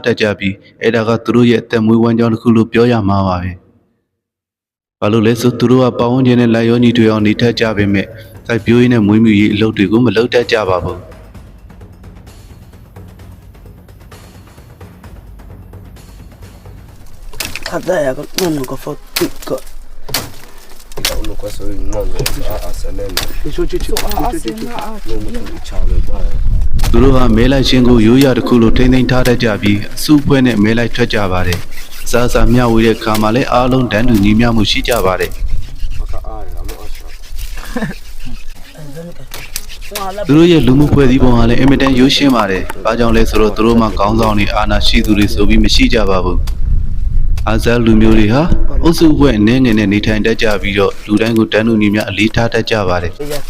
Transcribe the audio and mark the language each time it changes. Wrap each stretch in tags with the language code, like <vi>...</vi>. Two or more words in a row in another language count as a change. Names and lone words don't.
<my>တ်ကြပြီးအဲ့ဒါကသူတို့ရဲ့အသက်မွေးဝမ်းကြောင်းတစ်ခုလို့ပြောရမှာပါပဲ။ဘာလို့လဲဆိုသူတို့ကပဝန်းကျင်နဲ့လိုက်ရောညီတွေအောင်နေတတ်ကြပေမဲ့စိုက်ပျိုးရေးနဲ့မွေးမြူရေးအလုပ်တွေကိုမလုပ်တတ်ကြပါဘူး။ Kada ya ko no ko fo ko no ko so no asanena Chu chale ba သူတို့ဟာမဲလိုက်ချင်းကိုရိုးရာတစ်ခုလိုထိမ့်သိမ်းထားတတ်ကြပြီးအစုအဖွဲ့နဲ့မဲလိုက်ထွက်ကြပါတယ်။အစားအစာမျှဝေတဲ့ခါမှာလည်းအားလုံးတန်းတူညီမျှမှုရှိကြပါတယ်။ maka ara mo asha သူတို့ရဲ့လူမှုဖွဲ့စည်းပုံဟာလည်းအင်မတန်ရိုးရှင်းပါတယ်။ဘာကြောင့်လဲဆိုတော့သူတို့မှာခေါင်းဆောင်တွေအာဏာရှိသူတွေဆိုပြီးမရှိကြပါဘူး။အာဇာလူမျိုးတွေဟာအုပ်စုအဖွဲ့အနေငယ်နဲ့နေထိုင်တတ်ကြပြီးတော့လူတိုင်းကိုတန်းတူညီမျှအလေးထားတတ်ကြပါတယ်။</my>